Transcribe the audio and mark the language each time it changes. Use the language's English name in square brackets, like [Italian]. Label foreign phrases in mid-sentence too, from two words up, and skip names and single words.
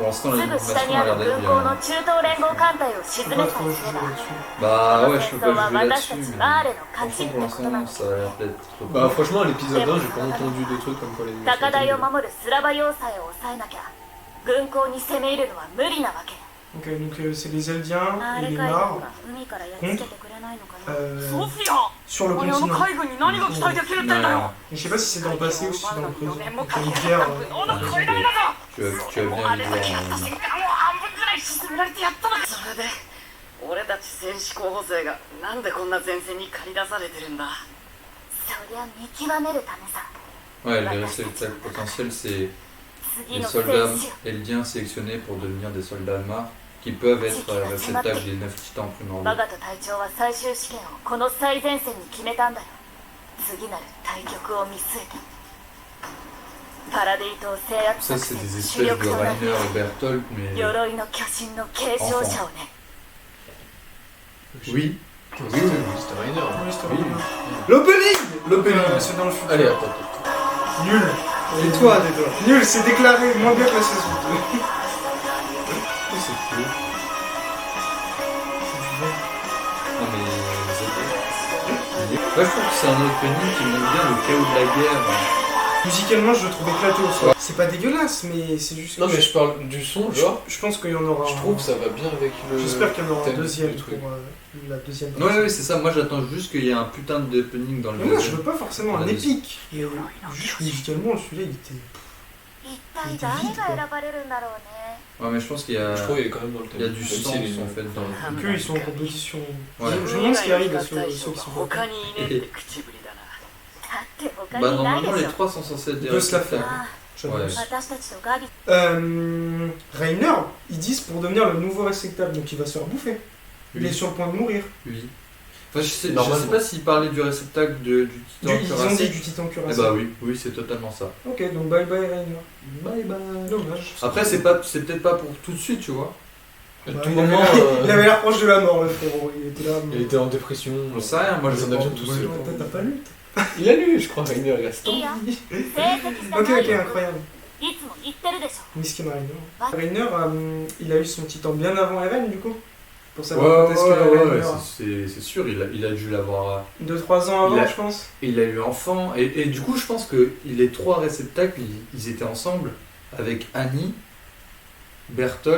[French] Pour [Japanese] す [French] l'instant, [Japanese] ぐ下にある軍港の中東連合艦隊を沈めさえすれば、 [French] Bah [Japanese] こ [French] ouais, [Japanese] の [French] je [Japanese] 戦 [French] peux [Japanese] 争 [French] pas [Japanese] は [French] jouer [Japanese] 私た [French] là-dessus. [Japanese] ち [French] Mais... [Japanese] マーレの勝ち [French] Franchement, [Japanese] っ [French] pour [Japanese] てことな [French] l'instant, [Japanese] んだ。 [French] ça a l'air d'être trop Bah cool. franchement, à l'épisode 1, j'ai pas entendu des trucs comme quoi les... [Japanese] 高台を守るスラバ要塞を抑えなきゃ軍港に攻め入るのは無理なわけ。 [French] Ok, donc c'est les Eldiens [Japanese] あ [French] et [Japanese] れ [French] les [Japanese] 海軍 [French] Mars [Japanese] が海からやっつけてくれないのかな。 euh, ソフィア [French] sur le [Japanese] お前あの [French] continent. [Japanese] 海軍に何が期待できるってんだよ [French] Je sais pas si c'est dans le passé ou si c'est dans le présent. [Japanese] 4年も [French] Donc, [Japanese] か [French] il y [Japanese] け [French] a [Japanese] て [French] une guerre. [Japanese] おの声だめだぞ [French] Tu as [Japanese] あ [French] bien [Japanese] れ [French] vu [Japanese] だけやった [French] en... [Japanese] 戦艦を半分ぐらい沈められてやったのかそれで俺たち戦士候補生がなんでこんな前線に駆り出されてるんだそりゃ見極めるためさ。 [French] Ouais, les résultats potentiels, c'est [Japanese] 次 [French] les [Japanese] の [French] soldats [Japanese] 戦士 [French] eldiens sélectionnés pour devenir des soldats marques qui peuvent être réceptacles des 9 titans [Japanese] バ [French] primordiaux. [Japanese] ガト隊長は最終試験をこの最前線に決めたんだよ。次なる対局を見据えてパラディ島制圧 [French] Ça, [Japanese] 作 [French] c'est [Japanese] 戦 [French] des [Japanese] の [French] espèces [Japanese] 主力 [French] de [Japanese] となる [French] Rainer et Berthold, mais... [Japanese] 鎧の巨神の継承者をね。 [French] Oui, C'était Rainer. Oui, c'était oui. vrai. L'opening c'est dans le futur. Allez, attends. Nul. Et toi, nul, c'est déclaré moins bien que la saison 2. Oui, c'est cool. Non mais... Moi, je trouve que c'est un opening qui montre bien le chaos de la guerre. Musicalement, je le trouve éclaté au sol. C'est pas dégueulasse, mais c'est juste que Non mais je parle du son, genre, je pense qu'il y en aura. je trouve que ça va bien avec le... J'espère qu'il y en aura un thème deuxième du pour truc. la deuxième Ouais, partie. ouais, c'est ça. Moi, j'attends juste qu'il y ait un putain d'opening dans le Mais moi, je deuxième. veux pas forcément un Allez. épique. Mais juste musicalement, celui-là, il était. [Japanese] 一体誰が選ばれるんだろうね。 [French] Ouais, mais je pense qu'il y a... Je trouve qu'il est quand même dans le Il y a thème. du Même si sens il est- en fait dans le truc. Que ils sont en compétition. Ouais. Je me demande ce qui arrive à ceux qui sont pas. [Japanese] 他にいねえって口ぶりだなだって他 [French] Bah [Japanese] にない [French] normalement [Japanese] でし [French] les [Japanese] ょ。 [French] trois sont censés être des Ils peuvent se la réceptacles. Ah, J'annonce. [Japanese] 私たちとガビ。 [French] Rainer, ils disent pour devenir le nouveau réceptacle, donc il va se faire bouffer. Il est sur le point de mourir. Oui. Enfin, je sais Normalement. pas s'ils parlaient du réceptacle du titan Ils ont dit cuirassé. du titan Eh cuirassé. bah oui, oui, c'est totalement ça. Ok, donc bye bye Rainer. Bye bye. Dommage. Après, c'est peut-être pas pour tout de suite, tu vois. À Bah, tout il moment, il avait l'air proche de la mort, le frérot. Il était là. il était en dépression. Je sais rien, moi Ils je en sais ont pas. bien tous Moi, eu. je- T'as pas lu Il a lu, je crois, Rainer, il reste. [Japanese] いいよ。成績じゃ [French] Ok, [Japanese] ない [French] ok, [Japanese] よ。 [French] incroyable. [Japanese] いつも言ってるでしょ。 [French] Miskin Rainer. Ouais. Rainer, il a eu son titan bien avant Eren, du coup. pour savoir quand est-ce que Eren meurt. c'est sûr, il a dû l'avoir. 2-3 ans avant, Il a- je pense. Il a eu enfant, et du coup, je pense que les 3 réceptacles, ils étaient ensemble avec Annie, Bertolt